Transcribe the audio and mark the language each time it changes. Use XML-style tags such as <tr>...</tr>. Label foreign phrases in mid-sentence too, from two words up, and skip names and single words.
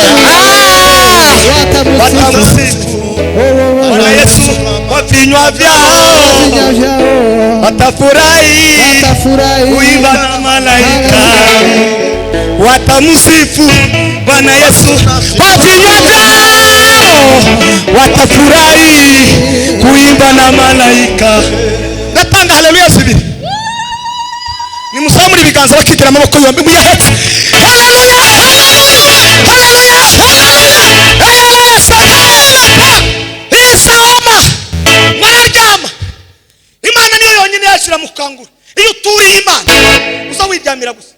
<sw>Watamusifu Bwana Yesu kwa vinywa vyao watafurahi kuimba na malaika. Watamusifu Bwana Yesu kwa vinywa vyao watafurahi kuimba na malaika.</sw> <rn>Natanga haleluya zibiri. Nimusamure ibiganza bakigira amaboko yombi muyahetse. Haleluya. Haleluya. Isama. Mararyama. Imana niyo yonyine yashira mukangura. Iyo uturiye Imana uza wiryamira gusa.</rn>